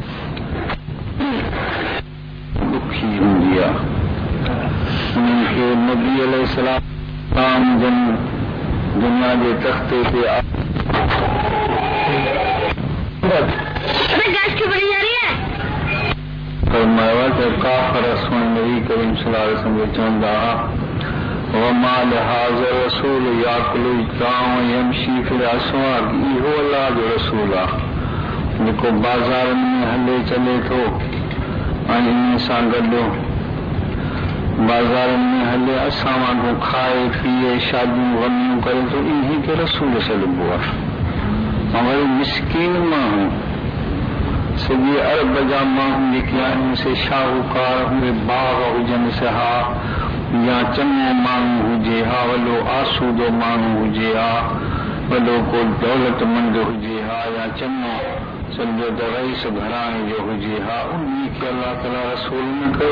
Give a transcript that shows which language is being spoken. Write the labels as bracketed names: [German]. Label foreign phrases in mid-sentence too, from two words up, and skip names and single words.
[Sindhi] ॾुखी हूंदी आहे उन्हनि खे नबी अलैहिस्सलाम जन दुनिया जे तख़्ते ते फरमाया त काफ़िर सुन नबी करीम [Arabic] صلى الله عليه وسلم [Sindhi] चवंदा [Arabic] وما لهذا الرسول يأكل الطعام يمشي في الأسواق. [Sindhi] इहो अल्लाह जो रसूल आहे जेको बाज़ारनि में हले चले थो ऐं इन सां गॾु बाज़ारनि में हले असां वांगुरु खाए पीए शादियूं वञूं करे थो, इन्ही खे रसूल सॾिबो आहे। ऐं वरी मिसकीन माण्हू सॼे अरब जा माण्हू जेके आहिनि से शाहूकार उहे बाग हुजनि से हा, या चङो माण्हू हुजे हा, वॾो आसूदो माण्हू हुजे हा, वॾो को दौलतमंद हुजे हा, या चङो सम्झो त रईस घराणे जो हुजे हा, उन खे अल्लाह ताला रसूल न कयो।